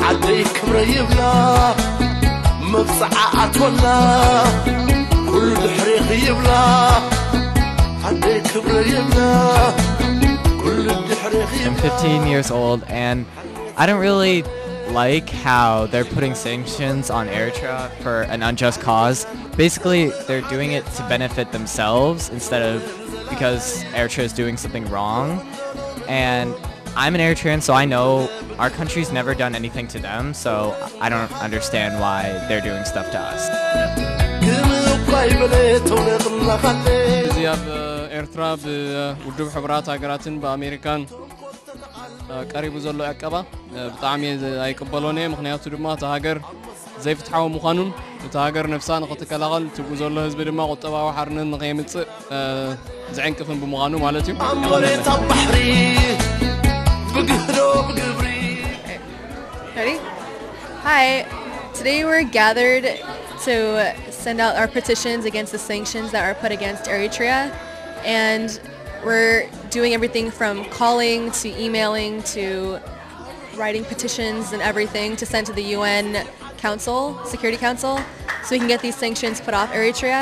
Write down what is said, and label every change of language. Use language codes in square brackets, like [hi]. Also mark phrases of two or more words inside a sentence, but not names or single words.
[en] عدي كبر يبلا مبصعات ولا كل حريق يبلا عدي كبر يبلا كل حريق يبلا. I'm 15 years old and I don't really like how they're putting sanctions on Eritrea for an unjust cause. Basically, they're doing it to benefit themselves instead of because Eritrea is doing something wrong. And I'm an Eritrean, so I know our country's never done anything to them, so I don't understand why they're doing stuff to us. [ti] ኤርትራ በውድብ ሕብራት ሃገራትን በአሜሪካን ቀሪቡ ዘሎ ያቀባ [am] በጣም አይቀበሎኔ [ti] ምክንያቱ ድማ ተሃገር ዘይፍትሐው ምዃኑን ተሃገር ነፍሳ ንኸተከላኸል ትጉ ዘሎ ህዝብ ድማ ቁጠባዊ ሓርነት ንኸይምጽእ ዝዕንቅፍን ብምዃኑ ማለት እዩ [en] Ready? Hi. Today we're gathered to send out our petitions against the sanctions that are put against Eritrea, and we're doing everything from calling to emailing to writing petitions and everything to send to the UN Security Council, so we can get these sanctions put off Eritrea.